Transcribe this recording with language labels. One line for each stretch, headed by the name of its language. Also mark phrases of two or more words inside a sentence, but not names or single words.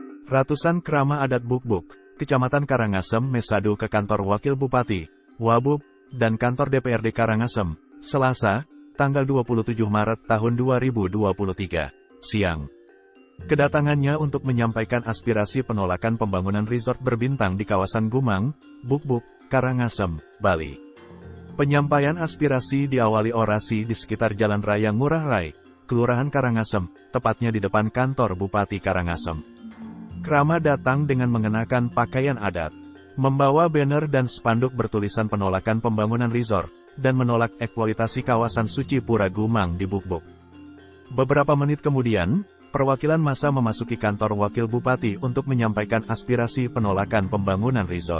Indonesian: Ratusan kerama adat Bukbuk, Kecamatan Karangasem Mesadu ke kantor Wakil Bupati, Wabub, dan kantor DPRD Karangasem, Selasa, tanggal 27 Maret tahun 2023, siang. Kedatangannya untuk menyampaikan aspirasi penolakan pembangunan resort berbintang di kawasan Gumang, Bukbuk, Karangasem, Bali. Penyampaian aspirasi diawali orasi di sekitar Jalan Raya Ngurah Rai, Kelurahan Karangasem, tepatnya di depan kantor Bupati Karangasem. Kerama datang dengan mengenakan pakaian adat, membawa banner dan spanduk bertulisan penolakan pembangunan resort, dan menolak eksploitasi kawasan suci Pura Gumang di Bukbuk. Beberapa menit kemudian, perwakilan massa memasuki kantor Wakil Bupati untuk menyampaikan aspirasi penolakan pembangunan resort.